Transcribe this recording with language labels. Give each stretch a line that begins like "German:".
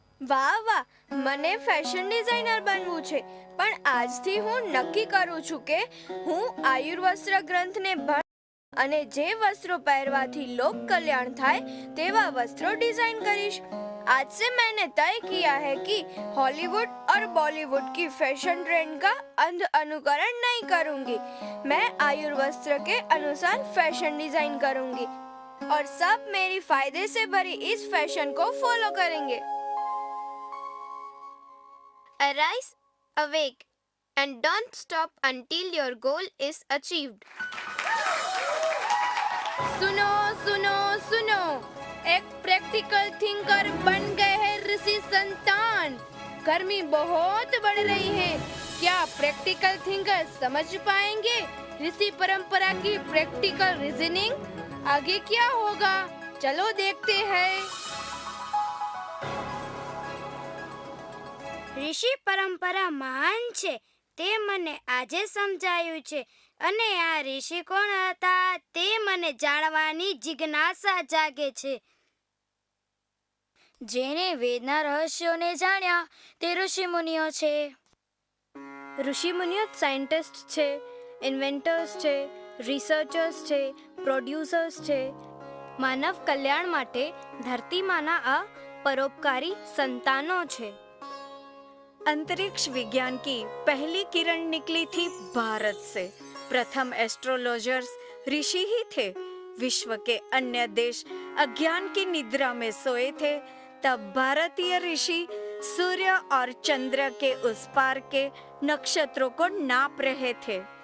Gujarati: વાહ વાહ, મને ફેશન ડિઝાઇનર બનવું છે, પણ આજથી હું નક્કી કરું છું કે હું આયુર્વસ્ત્ર ગ્રંથને ભણ અને જે વસ્ત્રો પહેરવાથી લોક કલ્યાણ થાય તેવા
Hindi: वस्त्रों डिजाइन करिश. आज से मैंने तय किया है कि हॉलीवुड और बॉलीवुड की फैशन ट्रेंड का अंध अनुकरण नहीं करूंगी. मैं आयुर्वस्त्र के अनुसार फैशन डिजाइन करूंगी और सब मेरी फायदे से भरी इस फैशन को फॉलो करेंगे.
English: Arise, awake, and don't stop until your goal is achieved.
Hindi: सुनो सुनो सुनो, एक प्रैक्टिकल थिंकर बन गए हैं ऋषि संतान. गर्मी बहुत बढ़ रही है, क्या प्रैक्टिकल थिंकर्स समझ पाएंगे ऋषि परंपरा की प्रैक्टिकल रीजनिंग? आगे क्या होगा, चलो देखते हैं।
Gujarati: ઋષિ પરંપરા મહાન છે તે મને આજે સમજાયું છે અને આ ઋષિ કોણ હતા તે મને જાણવાની જિજ્ઞાસા જાગે છે. જેને વેદના રહસ્યોને જાણ્યા તે ઋષિ મુનિઓ છે. ઋષિ મુનિઓ સાયન્ટિસ્ટ છે, ઇન્વેન્ટર્સ છે, રિસર્ચર્સ છે, પ્રોડ્યુસર્સ છે. માનવ કલ્યાણ માટે ધરતીમાંના આ પરોપકારી સંતાનો છે.
Hindi: अंतरिक्ष विज्ञान की पहली किरण निकली थी भारत से. प्रथम एस्ट्रोलॉजर्स ऋषि ही थे. विश्व के अन्य देश अज्ञान की निद्रा में सोए थे, तब भारतीय ऋषि सूर्य और चंद्र के उस पार के नक्षत्रों को नाप रहे थे.